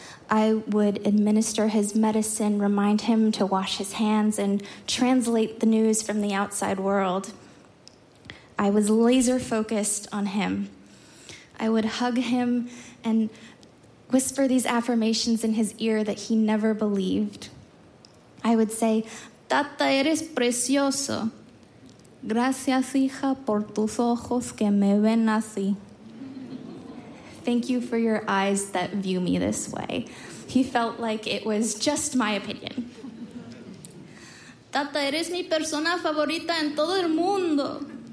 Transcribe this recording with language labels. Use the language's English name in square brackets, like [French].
[English] I would administer his medicine, remind him to wash his hands, and translate the news from the outside world. I was laser focused on him. I would hug him and whisper these affirmations in his ear that he never believed. I would say, [Spanish] "Tata, eres precioso. Gracias, hija, por tus ojos que me ven así." [English] Thank you for your eyes that view me this way. He felt like it was just my opinion. [Spanish] "Tata, eres mi persona favorita en todo el mundo."